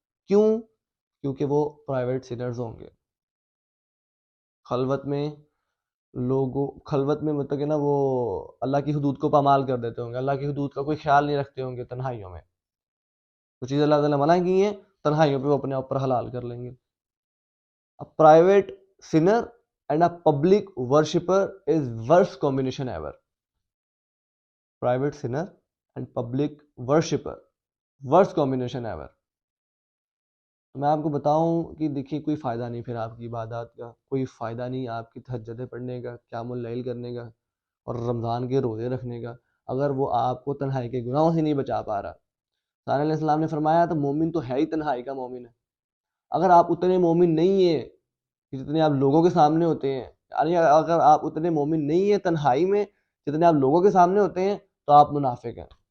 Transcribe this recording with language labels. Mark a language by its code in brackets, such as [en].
[ur] کیوں؟ کیونکہ وہ [en] private sinners [ur] ہوں گے، خلوت میں لوگوں خلوت میں مطلب کہ نا وہ اللہ کی حدود کو پامال کر دیتے ہوں گے، اللہ کی حدود کا کوئی خیال نہیں رکھتے ہوں گے، تنہائیوں میں جو چیزیں اللہ تعالیٰ منع کی ہیں تنہائیوں پہ وہ اپنے آپ پر حلال کر لیں گے. [en] A private sinner and a public worshipper is worst combination ever. Private sinner and public worshipper, worst combination ever. [ur] تو میں آپ کو بتاؤں کہ دیکھیے کوئی فائدہ نہیں پھر آپ کی عبادات کا، کوئی فائدہ نہیں آپ کی تہجدیں پڑھنے کا، قیام اللیل کرنے کا اور رمضان کے روزے رکھنے کا، اگر وہ آپ کو تنہائی کے گناہوں سے نہیں بچا پا رہا. صلی علیہ السلام نے فرمایا تو مومن تو ہے ہی تنہائی کا مومن ہے. اگر آپ اتنے مومن نہیں ہیں جتنے آپ لوگوں کے سامنے ہوتے ہیں، یعنی اگر آپ اتنے مومن نہیں ہیں تنہائی میں جتنے آپ لوگوں کے سامنے ہوتے ہیں تو آپ منافق ہیں.